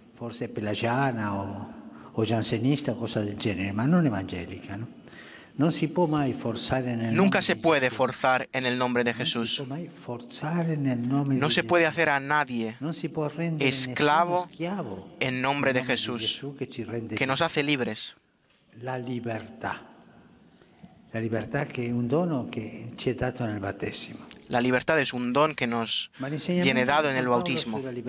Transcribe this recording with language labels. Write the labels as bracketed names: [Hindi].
[Italian] Forse pelagiana o jansenista, cosa del genere, ma non evangelica, [Spanish] ¿no? Nunca se puede forzar en el nombre de Jesús. No se puede hacer a nadie esclavo en nombre de Jesús, que nos hace libres. La libertad que es un [Italian] dono que ci è dato nel battesimo. [Spanish] La libertad es un don que nos viene dado en el bautismo.